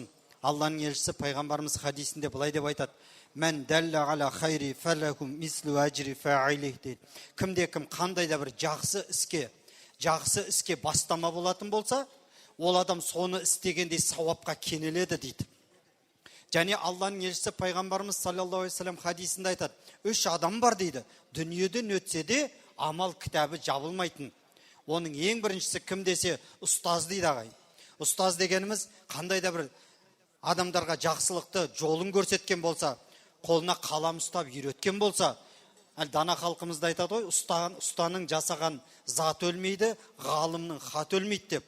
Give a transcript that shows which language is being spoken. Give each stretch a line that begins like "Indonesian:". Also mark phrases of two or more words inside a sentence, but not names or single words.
Kazakh: Алланың елшісі пайғамбарымыз хадисінде былай деп айтады:
Arabic: "من دل على خير فلهم مثل أجر فاعله"
Kazakh: дейді. Кімде-кім қандай да бір жақсы іске бастама болатын болса, ол адам соны істегендей сауапқа кенеледі дейді. Және Алланың елшісі пайғамбарымыз
Arabic: صلى الله عليه وسلم
Kazakh: хадисінде айтады: "Үш адам бар" дейді. Дүниеден өтсе де амал кітабы жабылмайтын. Оның ең біріншісі кім десе, ұстаз дейді ағай. Ұстаз дегеніміз қандай да бір адамдарға жақсылықты жолын көрсеткен болса, қолына қалам ұстап үйреткен болса, дана халқымызда айтады ғой, ұстаның жасаған зат өлмейді, ғалымның хат өлмейді деп.